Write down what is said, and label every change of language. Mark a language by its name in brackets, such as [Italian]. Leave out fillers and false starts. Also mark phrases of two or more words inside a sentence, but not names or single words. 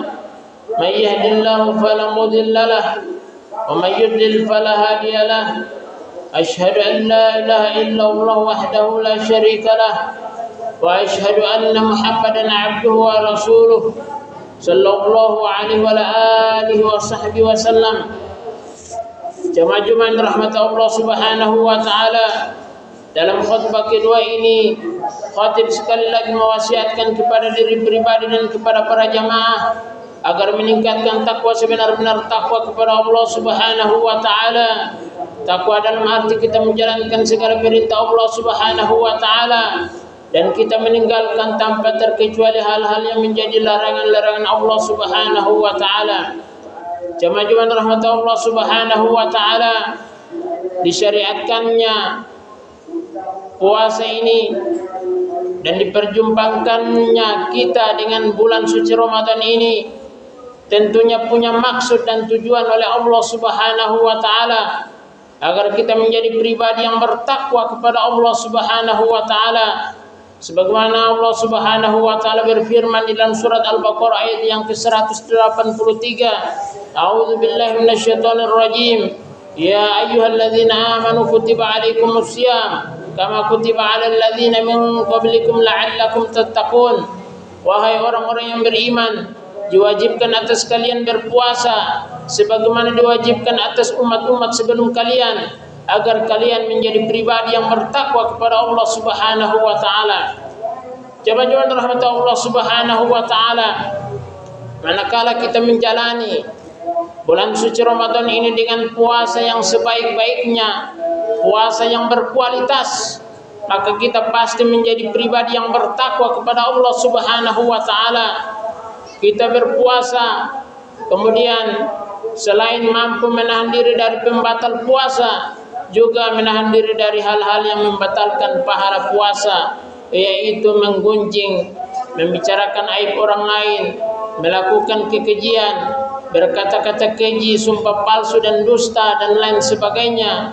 [Arabic] من يهده الله فلا مضل له ومن يضلل فلا هادي له. أشهد أن لا إله إلا الله وحده لا شريك له وأشهد أن محمدا عبده ورسوله صلى الله عليه وعلى آله وصحبه وسلم. [Indonesian] Jemaah-jemaah rahmat Allah [Arabic] سبحانه وتعالى, [Indonesian] dalam khutbah kedua ini khatib sekali lagi mewasiatkan kepada diri pribadi dan kepada para jamaah agar meningkatkan takwa sebenar-benar takwa kepada Allah [Arabic] سبحانه وتعالى. [Indonesian] Takwa dalam arti kita menjalankan segala perintah Allah [Arabic] سبحانه وتعالى [Indonesian] dan kita meninggalkan tanpa terkecuali hal-hal yang menjadi larangan-larangan Allah [Arabic] سبحانه وتعالى. [Indonesian] Jemaah-jemaah rahmat Allah [Arabic] سبحانه وتعالى, [Indonesian] disyariatkannya puasa ini dan diperjumpakannya kita dengan bulan suci Ramadan ini tentunya punya maksud dan tujuan oleh Allah [Arabic] سبحانه وتعالى [Indonesian] agar kita menjadi pribadi yang bertakwa kepada Allah [Arabic] سبحانه وتعالى. [Indonesian] Sebagaimana Allah [Arabic] سبحانه وتعالى [Indonesian] berfirman di dalam surat Al-Baqarah ayat yang ke-183, [Arabic] أعوذ بالله من الشيطان الرجيم. يا أيها الذين آمنوا كتب عليكم الصيام كما كتب على الذين من قبلكم لعلكم تتقون. [Indonesian] Wahai orang-orang yang beriman, diwajibkan atas kalian berpuasa sebagaimana diwajibkan atas umat-umat sebelum kalian, agar kalian menjadi pribadi yang bertakwa kepada Allah [Arabic] سبحانه وتعالى. [Indonesian] Jemaah rahmat Allah [Arabic] سبحانه وتعالى, [Indonesian] manakala kita menjalani bulan suci Ramadan ini dengan puasa yang sebaik-baiknya, puasa yang berkualitas, maka kita pasti menjadi pribadi yang bertakwa kepada Allah [Arabic] سبحانه وتعالى. [Indonesian] Kita berpuasa, kemudian selain mampu menahan diri dari pembatal puasa, juga menahan diri dari hal-hal yang membatalkan pahala puasa, yaitu menggunjing, membicarakan aib orang lain, melakukan kekejian, berkata-kata keji, sumpah palsu dan dusta dan lain sebagainya.